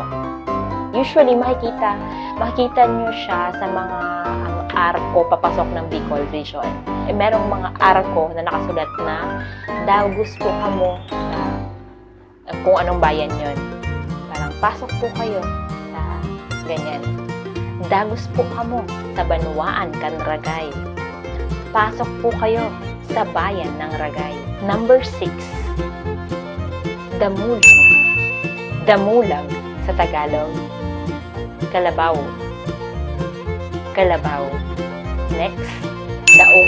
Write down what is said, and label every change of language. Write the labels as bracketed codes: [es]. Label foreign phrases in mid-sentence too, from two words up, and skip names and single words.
[tl] Usually, makikita nyo siya sa mga arko papasok ng Bicol region. Merong mga arko na nakasulat na [bik] dagos po kamo [tl] sa kung anong bayan yon. Parang pasok po kayo sa ganyan. [bik] Dagos po kamo sa Banwaan kan Ragay. [tl] Pasok po kayo sa bayan ng Ragay. Number 6, damulag. Damulag sa Tagalog, kalabaw. Kalabaw. Next, daog.